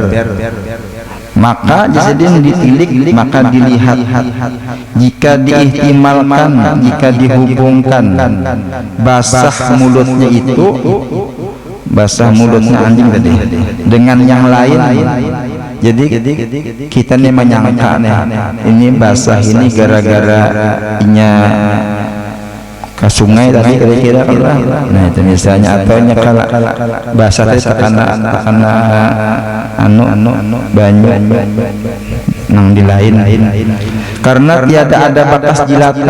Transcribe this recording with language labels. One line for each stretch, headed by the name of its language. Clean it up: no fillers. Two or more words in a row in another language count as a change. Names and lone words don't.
Indonesian: Maka jadi ditilik, maka dilihat, jika diihtimalkan, jika dihubungkan basah mulutnya itu, basah mulutnya anjing tadi dengan yang lain, jadi kita nih menyangka nih ini basah ini gara-gara inya ke sungai tadi kira-kira. Nah itu misalnya, atau nyekala basah tadi karena banyu nang di lain, karena tiada ada bakas jilatan.